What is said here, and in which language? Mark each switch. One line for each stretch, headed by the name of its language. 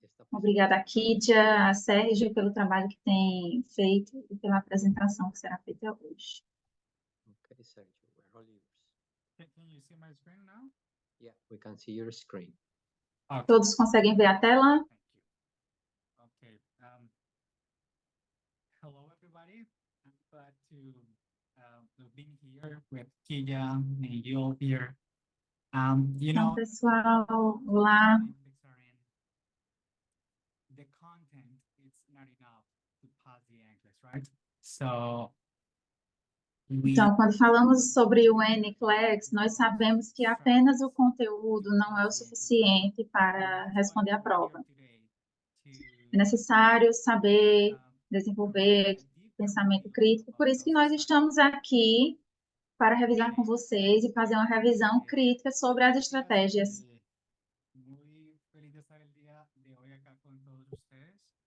Portuguese: Obrigada a Kidia, a Sérgio, pelo trabalho que tem feito e pela apresentação que será feita hoje.
English: Okay, Sergio, we're all yours. Can you see my screen now? Yeah, we can see your screen. Okay.
Portuguese: Todos conseguem ver a tela?
English: Thank you. Okay. Hello, everybody. I'm glad to be here with Kia and you all here. You
Portuguese: Então,
English: know,
Portuguese: pessoal, olá.
English: the content is not enough to pass the English, right? So
Portuguese: Então, quando falamos sobre o NCLEX, nós sabemos que apenas o conteúdo não é o suficiente para responder à prova. É necessário saber desenvolver pensamento crítico, por isso que nós estamos aqui para revisar com vocês e fazer uma revisão crítica sobre as estratégias.
Spanish: Muy feliz de estar el día de hoy acá con todos ustedes.